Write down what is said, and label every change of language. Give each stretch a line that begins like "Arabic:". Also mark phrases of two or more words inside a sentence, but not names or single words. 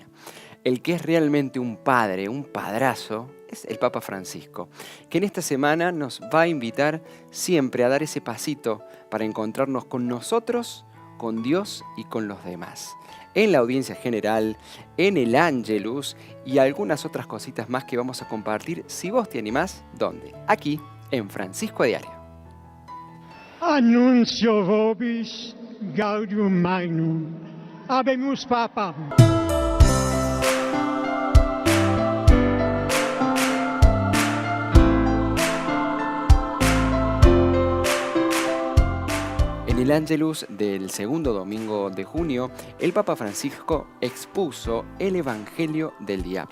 Spanish: El que es realmente un padre, un padrazo, es el Papa Francisco, que en esta semana nos va a invitar siempre a dar ese pasito para encontrarnos con nosotros, con Dios y con los demás. En la audiencia general, en el Ángelus y algunas otras cositas más que vamos a compartir. Si vos te animás, ¿dónde? Aquí, en Francisco a Diario.
Latin: Annuncio vobis gaudium magnum. Habemus Papa.
Spanish: En el Ángelus del segundo domingo de junio, el Papa Francisco expuso el Evangelio del día.